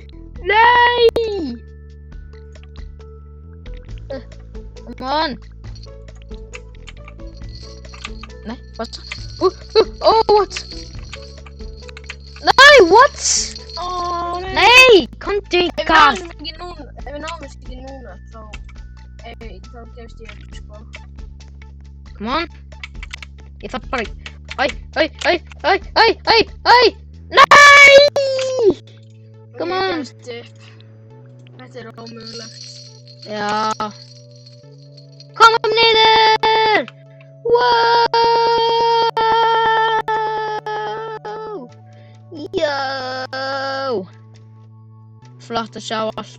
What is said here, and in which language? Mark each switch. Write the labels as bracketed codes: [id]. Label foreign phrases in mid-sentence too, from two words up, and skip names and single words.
[is] Nei! [en] Come on! Nei, what? What? Nei, what? [is] Ó, nei. Nei, komdu Ef hingað. við náum þessu ekki núna, þá gefst ég upp, sko. [en] Come on. [is] Ég þarf bara... Æ. Nei! [en] Come on. [is] Ég gefst upp. Þetta er ómögulegt. Já. Komum niður! [en] Wow! [is] Jó! Flott að sjá allt.